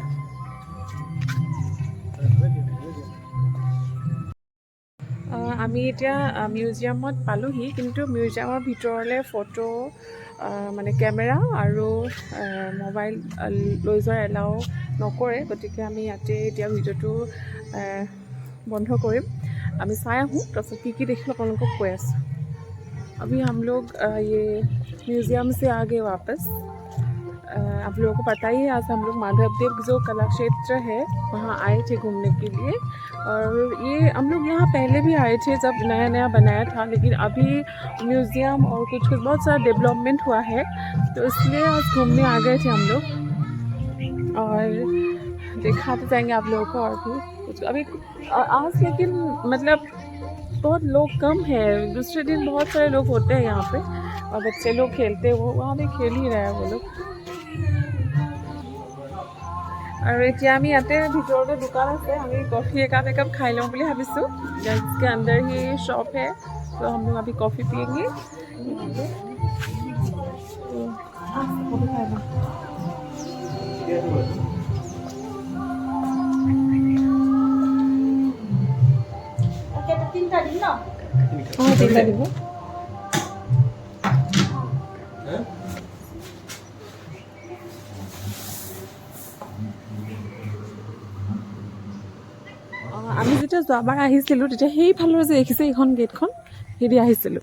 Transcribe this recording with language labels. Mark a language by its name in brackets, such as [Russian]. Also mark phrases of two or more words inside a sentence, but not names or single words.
[Assamese] আমি এতিয়া মিউজিয়ামত পালোহি, কিন্তু মিউজিয়ামৰ ভিতৰলৈ ফটো মানে কেমেৰা আৰু মোবাইল লৈ যোৱাৰ এলাও নকৰে। গতিকে আমি ইয়াতে এতিয়া ভিডিঅ'টো বন্ধ কৰিম। আমি চাই আহোঁ, তাৰপিছত কি দেখিলোঁ আপোনালোকক কৈ আছোঁ। [Hindi] अभी हम लोग ये म्यूज़ियम से आ गए वापस। आप लोगों को पता ही है, आज हम लोग माधवदेव जो कला क्षेत्र है वहाँ आए थे घूमने के लिए। और ये हम लोग यहाँ पहले भी आए थे जब नया नया बनाया था, लेकिन अभी म्यूज़ियम और कुछ बहुत सारा डेवलपमेंट हुआ है, तो इसलिए आज घूमने आ गए थे हम लोग। और दिखाते जाएंगे आप लोगों को और भी कुछ। अभी आज लेकिन मतलब बहुत लोग कम है, दूसरे दिन बहुत सारे लोग होते हैं यहाँ पे और बच्चे लोग खेलते हैं, वो वहाँ भी खेल ही रहे हैं वो लोग। [Assamese] और এতিয়া আমি ইয়াতে ভিতৰতে দোকান আছে, আমি [Hindi] कॉफ़ी एक कप खाई लूँ [Assamese] বুলি ভাবিছোঁ। [Hindi] इसके अंदर ही शॉप है, तो हम लोग अभी कॉफ़ी पियेंगे। कॉफ़ी खाई लूँ। [Assamese] তিনটা দিব না? হ্যাঁ তিনটা দিব। আমি যেতিয়া যোৱাবাৰ আহিছিলোঁ তেতিয়া সেইফালৰ যে দেখিছে এইখন গেটখন সেইদি আহিছিলোঁ।